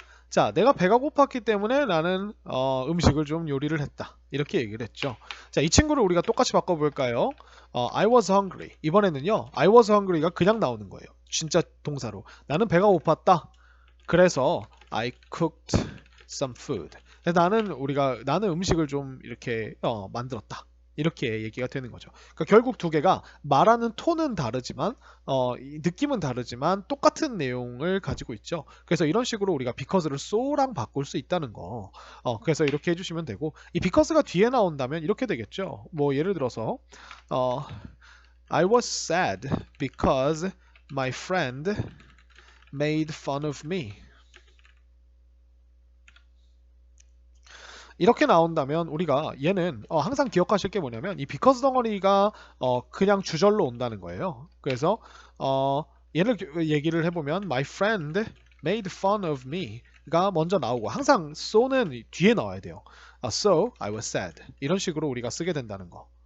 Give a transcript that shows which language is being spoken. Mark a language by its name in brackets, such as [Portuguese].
[Korean] 자, 내가 배가 고팠기 때문에 나는 음식을 좀 요리를 했다. 이렇게 얘기를 했죠. 자, 이 친구를 우리가 똑같이 바꿔볼까요? [English] I was hungry. [Korean] 이번에는요, [English] I was hungry [Korean] 가 그냥 나오는 거예요. 진짜 동사로. 나는 배가 고팠다. 그래서 [English] I cooked some food. [Korean] 나는 음식을 좀 이렇게 만들었다. 이렇게 얘기가 되는 거죠. 그러니까 결국 두 개가 말하는 톤은 다르지만 느낌은 다르지만 똑같은 내용을 가지고 있죠. 그래서 이런 식으로 우리가 because를 so랑 바꿀 수 있다는 거. 그래서 이렇게 해주시면 되고 이 because가 뒤에 나온다면 이렇게 되겠죠. 뭐 예를 들어서 [English] I was sad because my friend made fun of me. [Korean] 이렇게 나온다면 우리가 얘는 항상 기억하실 게 뭐냐면 이 because 덩어리가 그냥 주절로 온다는 거예요. 그래서 얘를 얘기를 해보면 [English] my friend made fun of me [Korean] 가 먼저 나오고 항상 so는 뒤에 나와야 돼요. [English] So I was sad [Korean] 이런 식으로 우리가 쓰게 된다는 거.